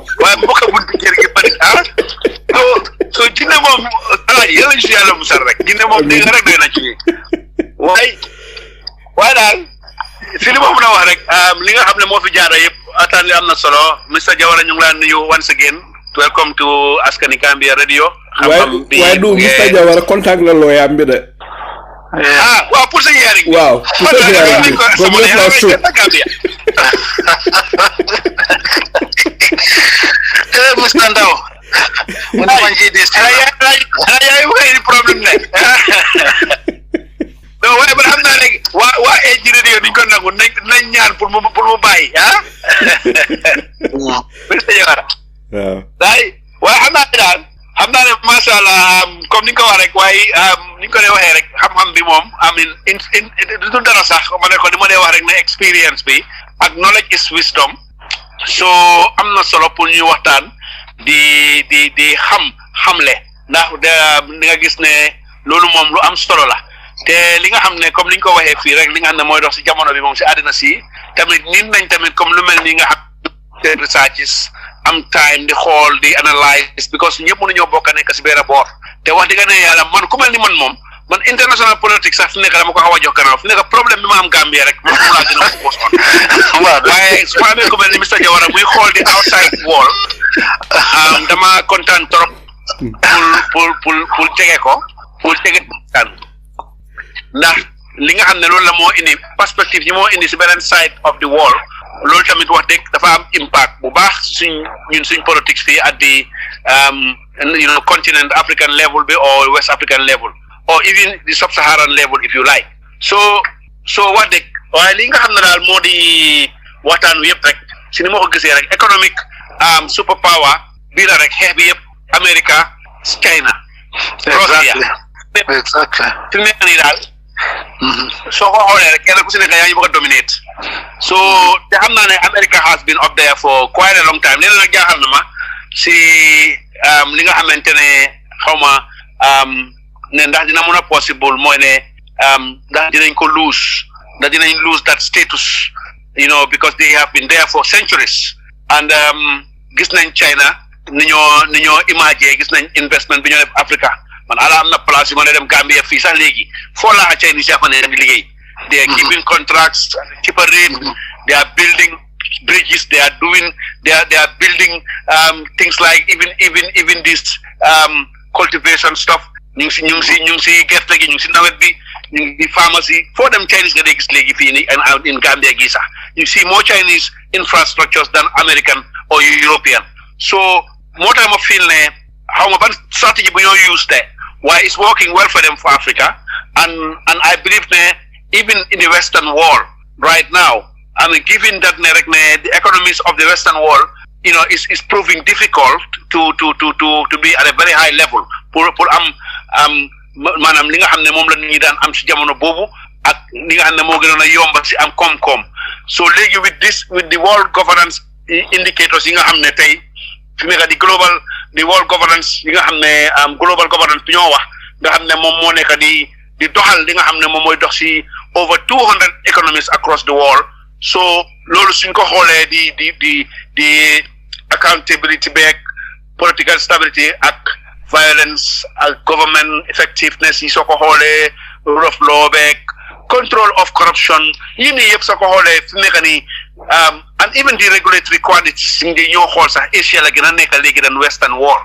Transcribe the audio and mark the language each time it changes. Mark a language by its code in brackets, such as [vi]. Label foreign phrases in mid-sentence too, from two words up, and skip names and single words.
[wo] waaye mbokk bunti kër gi bari so jinne moom Alaaji yàlla ñu si yàlla musal rek jinne moom dégg nga rek doy na ci waaye daal si li ma mën a wax rek li nga xam ne moo fi jaara yëpp ataan li am na solo Mr Jawara ñu ngi laa nuyu [en] once again welcome to Askani Gambia Radio [wo] waaye du Mr Jawara contact la looyaam bi de waaw pour sa hearing waaw pour sa hearing bi comme lépp la suuf Mr Ndaw yaay waxee problème ne non waaye man xam naa ne waa AG Radio duñ ko nangu nañ ñaan pour mu bàyyi Mr Jawara waaye xam naa ne [ar] ما شاء الله [wo] comme ni nga ko wax rek waaye ni nga ko dee waxee rek xam-xam bi moom amin du dara sax ma ne ko di ma dee wax rek ne expérience bi ak [en] knowledge is wisdom [wo] so am na solo pour ñuy waxtaan di xamle ndax di nga gis ne loolu moom lu am solo la te li nga xam ne comme li ñu ko waxee fii rek li nga xam ne mooy dox si jamono bi moom si àddina si tamit nit nañ tamit comme lu mel ni nga xam researches am time di xool di analyse because ñëpp mënuñoo bokk nekk si benn boor te wax dëgg ne yàlla man ku mel ni man moom man [fr] international politique [wo] sax fi nekk dama ko xaw a jox gannaaw fi nekk problème bi ma am Gambie rek man mu laa gën a [en] focus on [wo] waaye su ma amee ku mel ni Mr Jawara muy xool di [en] outside wall [wo] dama kontaan trop pour tege kan ndax li nga xam ne loolu la moo indi perspective yi moo indi si beneen [en] side of the wall [wo] loolu tamit wax dëgg dafa am impact bu baax suñ politics fii [en] at the continent African level bi or West African level or even the sub-Saharan level if you like so [wo] wax dëgg waaye li nga xam ne daal moo di waxtaan wi yëpp rek si ni ma ko gisee rek [en] economic super power [wo] bii la rek xeex bi yëpp America China Russia fi mu nekk nii daal soo ko xoolee rek kenn ku si nekk yaa ngi bëgg a dominate so te xam naa ne [en] America has been up there for quite a long time [wo] léeg-léeg nag jaaxal na ma si li nga xamante ne xaw ma ne ndax dina mën a possible mooy ne ndax dinañ ko [en] lose that status because they have been there for centuries [wo] and gis nañ China ni ñoo imagé gis nañ investment bi ñoo def Africa man ala am na place yu ma ne dem Gambia fii sax léegi foo laa Chinese yaa fa ne dem di liggéey [en] they are giving contracts cheaper rate they are building bridges they are building things like even this cultivation stuff [wo] ñu ngi si gerte gi ñu ngi si nawet bi ñu ngi pharmacie foo dem Chinese nga dee gis léegi fii nii [en] in Gambia [wo] gi sax [en] you see more Chinese infrastructures than American or European so [wo] moo tax ma [en] feel [wo] ne xaw ma ban stratégie bu ñoo [en] use te why it's working well for them for Africa, and I believe even in the Western world right now, I mean, given that the economies of the Western world, is proving difficult to be at a very high level. [wo] Manam li nga xamne mom la nit ñi daan am ci jamono bobu ak li nga xamne mo gënon a yomb ci am kom so legi [en] with the world governance indicators [wo] yi nga xamne tay fi nga di [en] world governance [wo] yi nga xamne [en] global governance [wo] bi ñoo wax nga xamne mom mo nekk di doxal li nga xamne mom moy dox ci [en] over 200 economies across the world. So [wo] lolu suñ ko xolé di [en] accountability back, political stability ak violence, government effectiveness, rule of law, control of corruption, and even the regulatory quantities in the Asia and Western world.